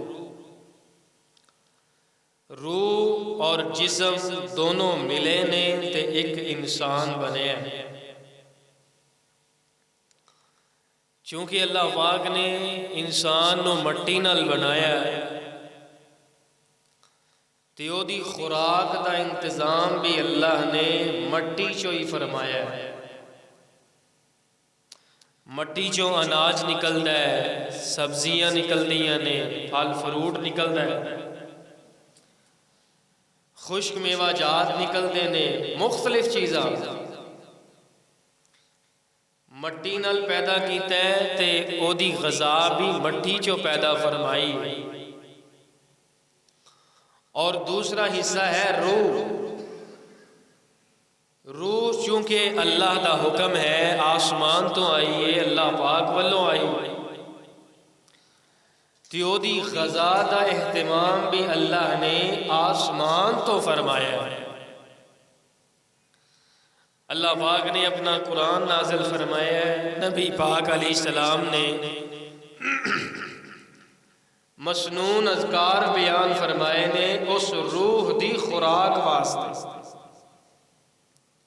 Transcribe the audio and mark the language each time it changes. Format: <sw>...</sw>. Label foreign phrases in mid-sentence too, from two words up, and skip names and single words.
<pa>روح اور جسم دونوں ملے نے تے ایک انسان بنے ہیں. چونکہ اللہ پاک نے انسان نو مٹی نال بنایا ہے تے او دی خوراک دا انتظام بھی اللہ نے مٹی چوں ہی فرمایا ہے. مٹی چوں اناج نکلدا ہے، سبزیاں نکلدیاں نے، پھل فروٹ نکلدا ہے، خشک میوہ جات نکلدے نے، مختلف چیزاں مٹی نال پیدا کیتا ہے تے او دی غذا بھی مٹی چوں پیدا فرمائی.</pa> <ur>اور دوسرا حصہ ہے روح.</ur> <pa>روح چونکہ اللہ دا حکم ہے، آسمان تو آئی ہے، اللہ پاک والوں آئی، تے او دی غذا دا اہتمام بھی اللہ نے آسمان تو فرمایا ہے. اللہ پاک نے اپنا قرآن نازل فرمایا ہے، نبی پاک</pa> <ar>علیہ السلام</ar> <pa>نے مسنون اذکار بیان فرمائے نے اس روح دی خوراک واسطے.</pa>